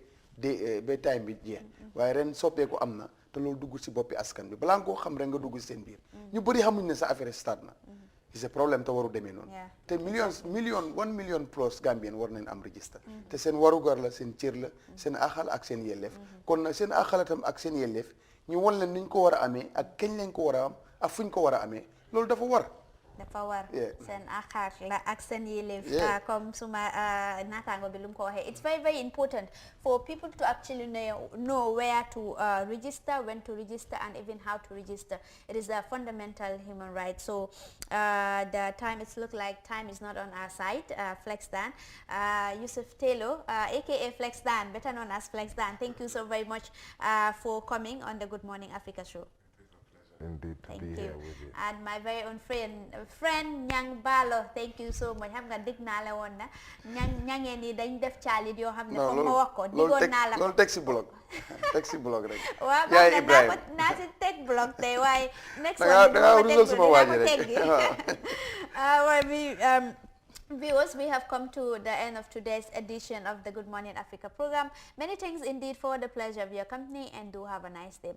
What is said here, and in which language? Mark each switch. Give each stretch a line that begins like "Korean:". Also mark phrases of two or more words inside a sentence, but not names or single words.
Wolof: ba time bi jeex waaye ren soppeeku am na te loolu dugg si boppi askan bi balaa nga koo xam rek nga dugg si seen biir ñu bëri xamuñ ne sa affaire start na
French: c'est problème
Wolof: te waru demee noonu te 1 million plus Gambien war nañ am register te seen warugar la seen cër la seen axal ak seen yelleef kon nag seen axal tam ak seen yelleef ñu won leen niñ ko war a amee ak kañ lañ ko war a am ak fuñ ko war a amee loolu dafa war seen axaar la ak seen yelleef comme suma naataango bi lu mu ko waxee
English: it's very very important for people to actually know where to register, when to register, and even how to register. It is a fundamental human right. So the time, it's look like time is not on our side. FlexDan, Yusuf Taylor, aka FlexDan, better known as FlexDan, thank you so very much for coming on the Good Morning Africa show. Indeed, to be here with you. And my very own friend Nyang Balo, thank you so much.
Wolof: Xam nga dig naa la woon na ñangeen ni dañ def caalit yoo xam ne foog ma wax ko digoon naa la loolu taxi blog taxi blog rek waaw naa si teg blog tey waaye
English: next one viewers, we have come to the end of today's edition of the Good Morning Africa program. Many thanks indeed for the pleasure of your company, and do have a nice day.